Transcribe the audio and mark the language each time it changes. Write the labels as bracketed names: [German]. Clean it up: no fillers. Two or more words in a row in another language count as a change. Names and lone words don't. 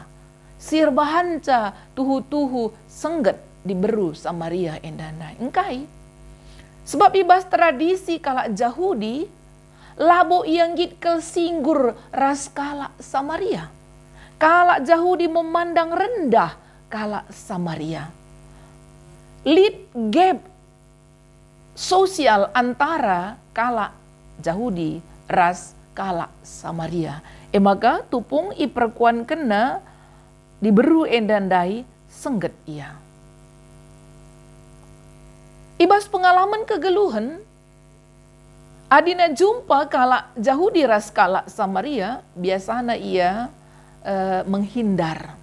[Batak Karo] Sirbahanca tuhu-tuhu sengget diberu Samaria endandai. Engkai. Sebab ibas tradisi kalak Yahudi, labo ianggit kel singgur ras kalak Samaria. Kalak Yahudi [Indonesian] memandang rendah [Batak Karo] kalak Samaria. Lid gap sosial antara kalak Yahudi ras kalak Samaria. Maka tupung iperkuan kena diberu endandai sengget ia. Ibas pengalaman kegeluhan, adina jumpa kalak Yahudi ras kalak Samaria, [Indonesian] biasanya ia menghindar.